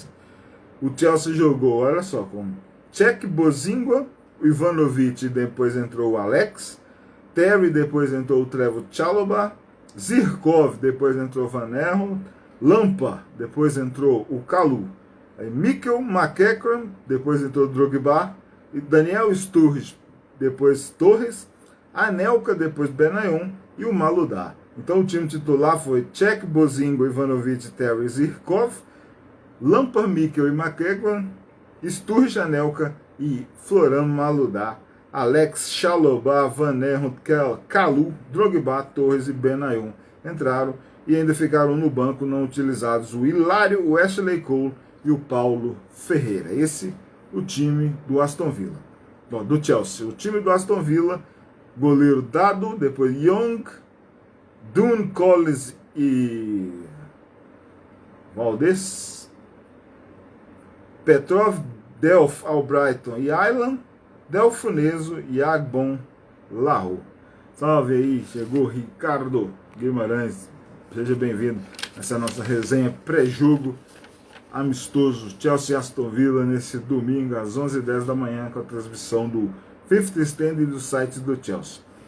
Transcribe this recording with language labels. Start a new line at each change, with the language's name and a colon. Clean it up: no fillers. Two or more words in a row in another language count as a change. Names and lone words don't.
Portuguese: O Chelsea jogou, olha só, com Čech Bozingua, o Ivanovic, depois entrou o Alex, Terry, depois entrou o Trevoh Chalobah, Zirkov, depois entrou o Van Aanholt, Lampa, depois entrou o Kalou, Mikkel McEachran, depois entrou o Drogba, e Daniel Sturridge, depois Torres, Anelka, depois Benayoun e o Maludá. Então o time titular foi Čech Bozingua, Ivanovic, Terry, Zirkov, Lampa, Mikkel e McEachran, Sturridge, Anelka e Florent Maludá, Alex, Chalobah, Van Aanholt, Kalou, Drogba, Torres e Benayoun entraram e ainda ficaram no banco não utilizados o Hilário, o Ashley Cole e o Paulo Ferreira. Esse o time do Aston Villa. Não, do Chelsea. O time do Aston Villa, goleiro Dado, depois Young, Dune Collins e Valdez, Petrov, Delph, Albrighton e Island, Delfuneso e Agbon Larro. Salve aí, chegou Ricardo Guimarães. Seja bem-vindo a essa nossa resenha pré-jogo amistoso Chelsea e Aston Villa nesse domingo às 11h10 da manhã com a transmissão do Fifth Stand e do site do Chelsea.